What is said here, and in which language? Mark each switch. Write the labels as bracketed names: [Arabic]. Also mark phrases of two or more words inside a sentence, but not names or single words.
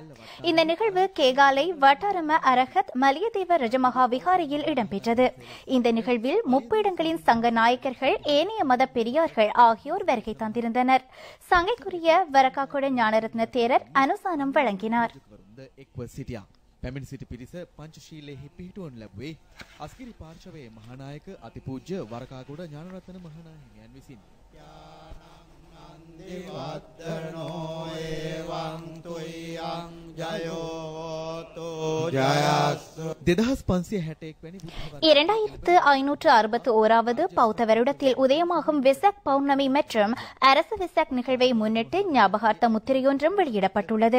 [Tamil] இந்த நிகழ்வு கேகாலை வட்டாரம அரகத் மலியதேவ ரஜமகா விகாரையில் இடம்பெற்றது. இந்த நிகழ்வில் முப்பீடங்களின் சங்க நாயக்கர்கள், ஏனைய மத பெரியார்கள் ஆகியோர் வருகை தந்திருந்தனர். சங்கைக்குரிய வரக்காக்குட ஞானரத்ன தேரர் அனுசானம் வழங்கினார். [Sinhala] පැමිණි සිටි පිරිස පංචශීලයෙහි පිහිටුවනු ලැබුවේ අස්ගිරි පාර්ශවයේ මහානායක අතිපූජ්‍ය වරකාගොඩ ඥානරත්න මහානාහිමියන් විසින්. [Tamil] இரண்டாயிரத்து 561வது பௌத்த வருடத்தில் உதயமாகும் வெசாக் பௌர்ணமி மற்றும் அரசு வெசாக் நிகழ்வை முன்னிட்டு ஞாபகார்த்த முத்திரையொன்றும் வெளியிடப்பட்டுள்ளது.